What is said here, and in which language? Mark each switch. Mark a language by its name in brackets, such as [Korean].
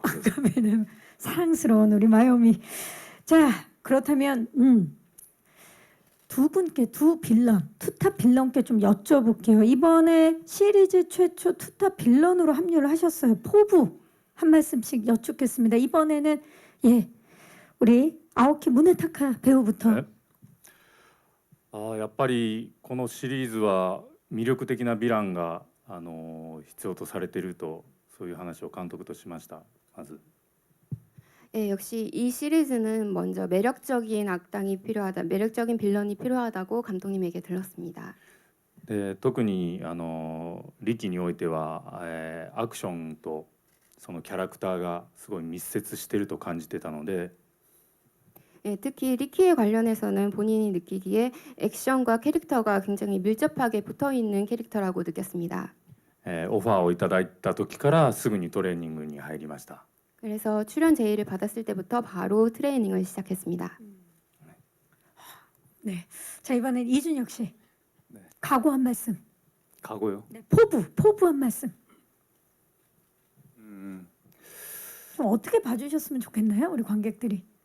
[Korean] 그러면은 사랑스러운 우리 마요미. 자, 그렇다면 두 분께 두 빌런, 투탑 빌런께 좀 여쭤볼게요. 이번에 시리즈 최초 투탑 빌런으로 합류를 하셨어요. 포부 한 말씀씩 여쭙겠습니다. 이번에는 예, 우리 아오키 무네타카 배우부터. [Japanese] ねやっぱりこのシリーズは魅力的なヴィランが必要とされているとそういう話を監督としました。まず [Korean] 예, 역시 이 시리즈는 먼저 매력적인 악당이 필요하다, 매력적인 빌런이 필요하다고 감독님에게 들었습니다. [Japanese] で特に力においては、アクションとそのキャラクターがすごい密接していると感じてたので [Korean] 예, 특히 리키에 관련해서는 본인이 느끼기에 액션과 캐릭터가 굉장히 밀접하게 붙어 있는 캐릭터라고 느꼈습니다. [Japanese] オファーをいただいた時からすぐにトレーニングに入りました。 [Korean] 그래서 출연 제의를 받았을 때부터 바로 트레이닝을 시작했습니다. 네. 자, 이번엔 이준혁 씨. 네. 각오 한 말씀. 가고요. 네, 포부 한 말씀. 좀 어떻게 봐주셨으면 좋겠나요, 우리 관객들이?